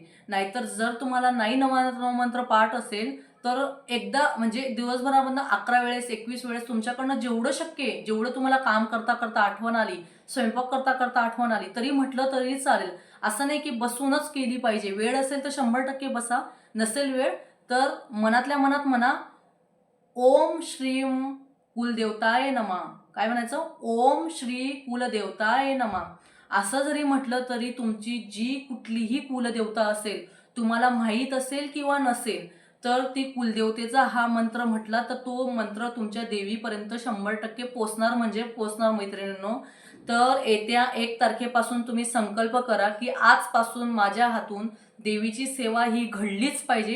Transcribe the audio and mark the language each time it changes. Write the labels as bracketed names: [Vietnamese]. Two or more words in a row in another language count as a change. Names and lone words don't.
[Marathi] नाहीतर जर तुम्हाला नाही नवार्णव मंत्र पाठ असेल तर एकदा म्हणजे दिवसभरामधनं 11 वेळेस 21 वेळेस तुमच्याकडनं जेवढं शक्य आहे, जेवढं तुम्हाला काम करता करता आठवण आली, स्वयंपाक करता करता आठवण आली तरी म्हटलं तरी चालेल. असं नाही की बसूनच केली पाहिजे. वेळ असेल तर 100% बसा, नसेल वेळ तर मनातल्या मनात म्हणा, [Sanskrit] ओम श्रीम कुलदेवताय नमः. [Marathi] काय म्हणायचं? [Sanskrit] ओम श्री कुलदेवताय नमः. [Marathi] असं जरी म्हटलं तरी तुमची जी कुठलीही कुलदेवता असेल, तुम्हाला माहीत असेल किंवा नसेल, तर ती कुलदेवतेचा हा मंत्र म्हटला तर तो मंत्र तुमच्या देवीपर्यंत 100% पोचणार म्हणजे पोचणार मैत्रिणींनो. तर येत्या 1 तारखेपासून तुम्ही संकल्प करा की आजपासून माझ्या हातून देवीची सेवा ही घडलीच पाहिजे.